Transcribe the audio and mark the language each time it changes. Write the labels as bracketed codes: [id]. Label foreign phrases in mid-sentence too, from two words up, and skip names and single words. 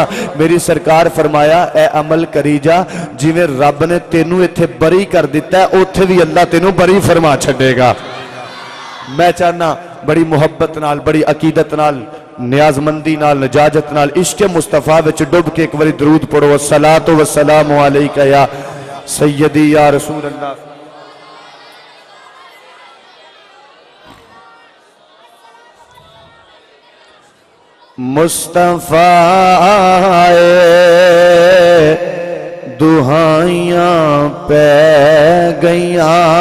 [pa] میری سرکار فرمایا اے عمل کری جا، جیویں رب نے تینوں ایتھے بری کر دتا ہے اوتھے بھی اللہ تینوں بری فرما چھڈیگا. میں چاہنا بڑی محبت نال، بڑی عقیدت نال، نیازمندی نال، نزاجت نال، عشق مصطفیٰ وچ ڈب کے ایک باری درود پڑھو. [ar] الصلاة والسلام عليك يا سيدي يا رسول الله. [pa] مصطفیٰ دہائیاں پے گئیاں,